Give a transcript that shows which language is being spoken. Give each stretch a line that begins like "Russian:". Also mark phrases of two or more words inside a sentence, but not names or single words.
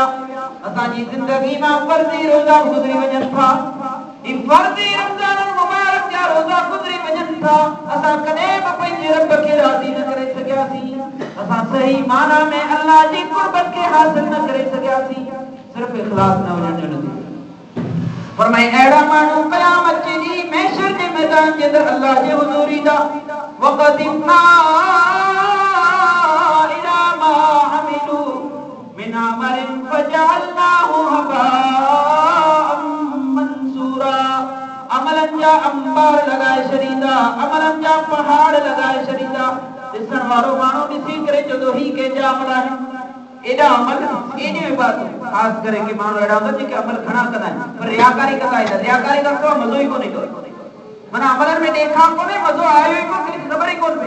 Sindhi: असांजी ज़िंदगी मां फ़र्ज़ी रोज़ा गुज़री वञनि था, ही फ़र्ज़ी रमज़ान मुबारक जा रोज़ा गुज़री वञनि था, असां कॾहिं बि पंहिंजे रब खे राज़ी न करे सघियासीं, असां सही माना में अल्लाह जी क़ुर्बत खे हासिल न करे सघियासीं, सिर्फ़ इख़लास न हुजण जो नतीजो। फरमाए अहिड़ा माण्हू क़यामत जे ॾींहुं महशर जे मैदान जे अंदरि अल्लाह जे हुज़ूर ईंदा।
Arabic: وقدمنا إلى ما عملوا من عمل فجعلناه هباء منثورا.
Sindhi: अमलनि जा अंबार लॻाए छॾींदा, अमलनि जा पहाड़ लॻाए छॾींदा। ॾिसण वारो माण्हू ॾिसी करे चवंदो ही कंहिंजा अमल आहिनि, एॾा अमल, एॾियूं इबादतूं। ख़ासि करे के माण्हू अहिड़ा हूंदा जेके अमल घणा कंदा आहिनि पर रियाकारी कंदा आहिनि, रियाकारी कंदो मज़ो ई कोन्हे ईंदो, माना अमलनि में ॾेखार कोन्हे, मज़ो आयो ई कोन्हे, ख़बर ई कोन पई।